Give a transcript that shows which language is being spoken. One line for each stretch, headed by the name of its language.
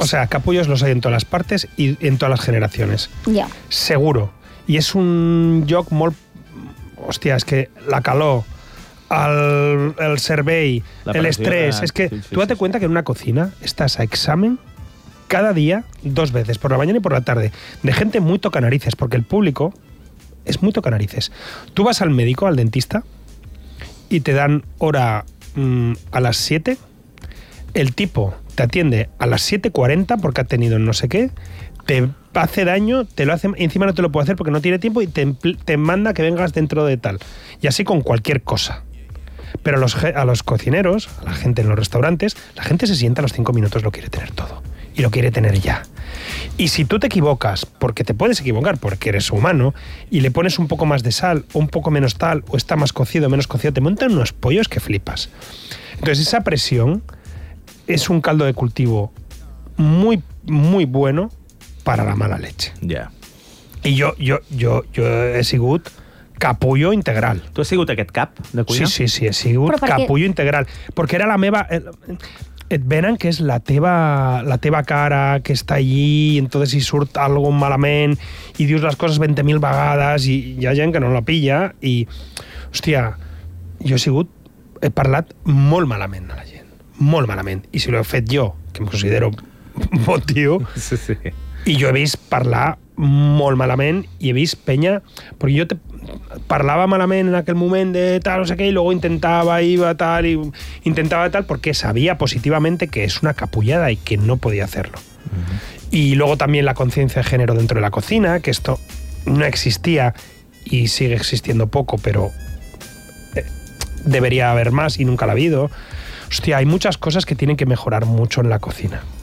Spanish: O sea, capullos los hay en todas las partes y en todas las generaciones.
English: Ja. Yeah.
Spanish: Seguro.
Catalan: I és un lloc molt... Hòstia, és que la calor, el servei, l'estrès...
Spanish: És que tu date cuenta que en una cocina estás a examen cada día, dos veces, por la mañana y por la tarde, de gente muy toca narices, porque el público es muy toca narices. Tú vas al médico, al dentista, y te dan hora a las 7, el tipo te atiende a las 7:40 porque ha tenido no sé qué, te hace daño, te lo hace, encima no te lo puede hacer porque no tiene tiempo y te manda que vengas dentro de tal. Y así con cualquier cosa. Pero a los cocineros, a la gente en los restaurantes, la gente se sienta a los 5 minutos, lo quiere tener todo. Y lo quiere tener ya. Y si tú te equivocas, porque te puedes equivocar, porque eres humano, y le pones un poco más de sal, o un poco menos tal, o está más cocido, menos cocido, te montan unos pollos que flipas. Entonces esa presión es un caldo de cultivo muy, muy bueno para la mala leche.
English: Yeah.
Spanish: Y yo he sido capullo integral. ¿Tú has sido
Catalan: aquest cap de cuina?
Spanish: Sí, sí, sí, he sido capullo integral.
Catalan: Porque era la meva... Et venen que és la teva cara, que està allí, i entonces hi surt algo malament, i dius les coses 20.000 vegades, i hi ha gent que no la pilla, i, hòstia, jo he parlat molt malament a la gent, molt malament, i si l'ho he fet jo, que em considero bon tio, sí, sí. I jo he vist parlar molt malament, i he vist penya, perquè jo parlava malament en aquell moment de tal, o sea que, i luego intentava, iba tal, i intentava tal, perquè sabia positivament que és una capullada i que no podia hacerlo. Uh-huh.
Spanish: Y luego también la conciencia de género dentro de la cocina, que esto no existía y sigue existiendo poco, pero debería haber más y nunca la ha habido. Hostia, hay muchas cosas que tienen que mejorar mucho en la cocina.